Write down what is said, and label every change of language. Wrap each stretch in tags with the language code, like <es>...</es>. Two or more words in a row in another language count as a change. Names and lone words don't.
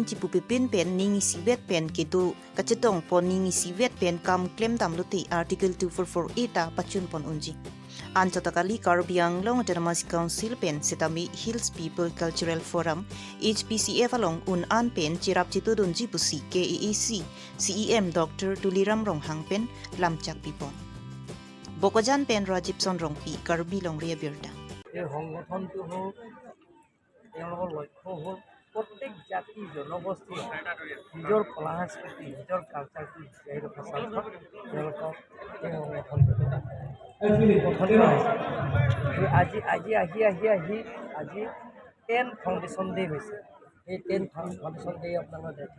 <mjw>chi pupipin pen ningi sivet pen kitu kachetong pon ningi sivet pen kam claim dam luti article 2448 ta pachun pon unji anchatakali Karbi Anglong Autonomous Council pen setami Hills People Cultural Forum HPCF along un an pen chirap chitu dunji pusi KEEC CEM Dr. Tuliram Ronghang pen lamchak pipon Bokojan pen Dec.16 rongpi Karbi Longri Abirta</mjw> <as>এই সংগঠনটো হ'ল তেওঁলোকৰ লক্ষ্য হ'ল প্ৰত্যেক জাতি জনগোষ্ঠীয়ে নিজৰ কলা সংস্কৃতি নিজৰ কালচাৰটো জীয়াই ৰখাৰ স্বাৰ্থত তেওঁলোকক এই সংগঠনটো গঠন কৰা হৈছে আজি 10</as> <en>foundation day</en> <as>হৈছে এই 10</as> <en>foundation day</en> <as>আপোনালোকে দেখা</as>